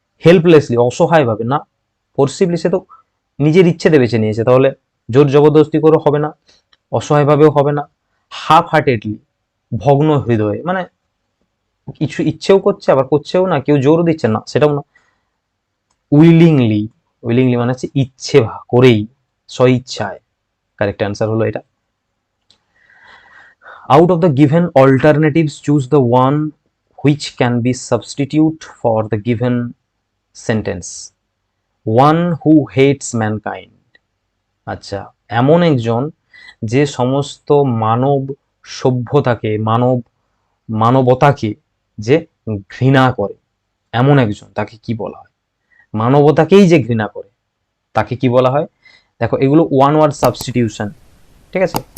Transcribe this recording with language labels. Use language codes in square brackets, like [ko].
[bn] হেল্পলেসলি, অসহায়ভাবে না। ফোর্সিভলি সে তো নিজের ইচ্ছেতে বেছে নিয়েছে, তাহলে জোর জবরদস্তি করে হবে না, অসহায়ভাবেও হবে না। হাফ হার্টেডলি, ভগ্ন হৃদয়ে, মানে কিছু ইচ্ছেও করছে আবার করছেও না, কেউ জোর দিচ্ছে না, সেটাও না। উইলিংলি, উইলিংলি মানে হচ্ছে ইচ্ছে করেই, স্বইচ্ছায়। কারেক্ট অ্যান্সার হলো এটা। [en] Out of the given alternatives, choose the one which can be substitute for the given sentence. One who hates mankind. [bn] আচ্ছা, এমন একজন যে সমস্ত মানব সভ্যতাকে, মানবতাকে যে ঘৃণা করে, এমন একজন, তাকে কি বলা হয়? মানবতাকেই যে ঘৃণা করে তাকে কি বলা হয়? দেখো এগুলো ওয়ান ওয়ার্ড সাবস্টিটিউশন, ঠিক আছে?